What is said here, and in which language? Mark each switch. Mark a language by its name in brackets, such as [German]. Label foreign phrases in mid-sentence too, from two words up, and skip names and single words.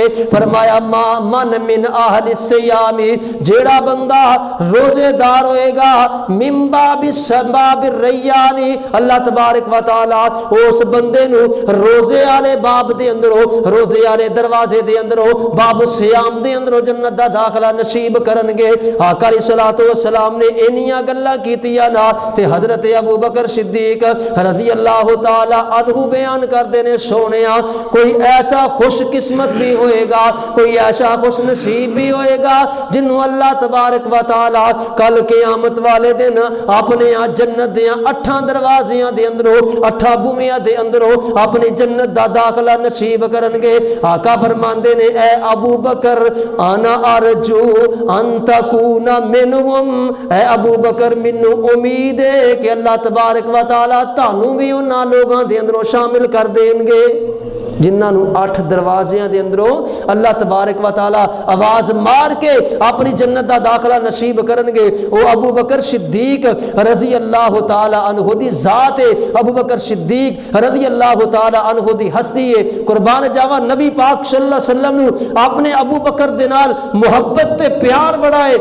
[Punjabi] فرمایا [Arabic] من اہل الصیام [Punjabi] جیڑا بندہ روزے دار ہوئے گا [Arabic] من باب الریان اللہ تبارک و تعالی [Punjabi] اس بندے نو روزے والے باب دے اندروں روزے والے دروازے دے اندروں [Arabic] باب الصیام [Punjabi] دے اندروں جنت دا داخلہ نصیب کرن گے. آقا [Arabic] علیہ الصلوۃ والسلام [Punjabi] نے انیاں گلاں کیتیاں نا تے حضرت ابو بکر صدیق [Arabic] رضی اللہ تعالی عنہ [Punjabi] بیان کردے نے سونیا کوئی ایسا خوش قسمت بھی ہوئے گا کوئی ایسا خوش نصیب بھی ہوئے گا جنوں [Arabic] اللہ تبارک و تعالی [Punjabi] کل قیامت والے دن اپنے جنت دیاں 8 دروازیاں دے اندروں 8 بویاں دے اندروں اپنی جنت دا داخلہ نصیب کرن گے. آقا فرماندے نے اے ابو بکر [Arabic] انا ارجو ان تکون منہم [Punjabi] اے ابو بکر مینوں امید ہے کہ [Arabic] اللہ تبارک و تعالی [Punjabi] تانوں بھی انہاں لوگاں دے اندروں شامل کر دین گے جنہاں نو 8 دروازیاں دے اندروں [Arabic] اللہ تبارک و تعالی [Punjabi] آواز مار کے اپنی جنت دا داخلہ نصیب کرن گے. او ابو بکر صدیق [Arabic] رضی اللہ تعالی عنہ [Punjabi] دی ذات ہے ابو بکر صدیق [Arabic] رضی اللہ تعالی عنہ [Punjabi] دی ہستی ہے. قربان جاواں نبی پاک [Arabic] صلی اللہ علیہ وسلم [Punjabi] نو اپنے ابو بکر دے نال محبت تے پیار بڑا ہے.